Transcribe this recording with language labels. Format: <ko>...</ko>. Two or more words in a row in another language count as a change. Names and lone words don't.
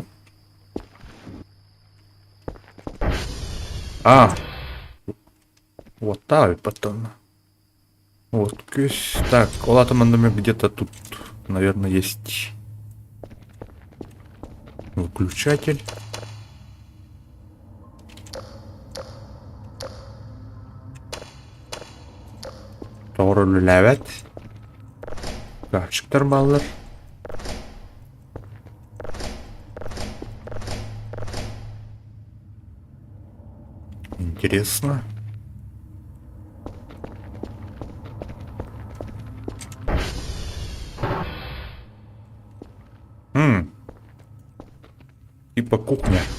<ru>А, вот так потом. Вот, так, олатомандами где-то тут, наверное, есть выключатель.</ru> <tr>Doğru evet. Açıktır mallar.</tr> <ru>Интересно. Типа кухня.</ru>